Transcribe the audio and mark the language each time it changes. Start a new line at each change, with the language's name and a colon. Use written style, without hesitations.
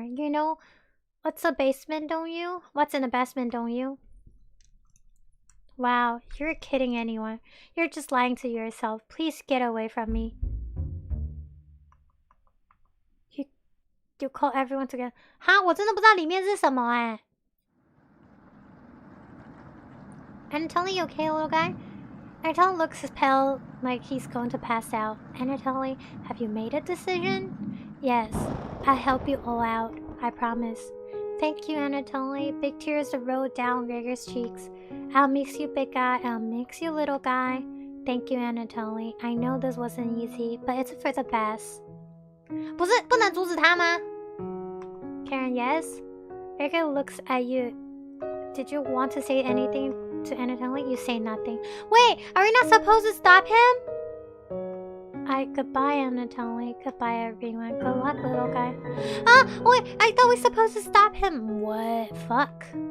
English: You know what's a basement, don't you? What's in the basement, don't you? Wow, you're kidding anyone. You're just lying to yourself. Please get away from me. You call everyone together.
Chinese: 哈，我真的不知道里面是什么哎。
English: Anatoly, okay, little guy? Anatoly looks pale, like he's going to pass out. Anatoly, have you made a decision? Yes, I'll help you all out. I promise. Thank you, Anatoly. Big tears rolled down Gregor's cheeks. I'll mix you, big guy. I'll mix you, little guy. Thank you, Anatoly. I know this wasn't easy, but it's for the best.
Chinese: 不能阻止他吗 Karen, yes?
English: Gregor looks at you. Did you want to say anything to Anatoly? You say nothing. Wait, are we not supposed to stop him? Goodbye, Anatoly. Goodbye, everyone. Good luck, little guy. Wait, I thought we were supposed to stop him. What? Fuck.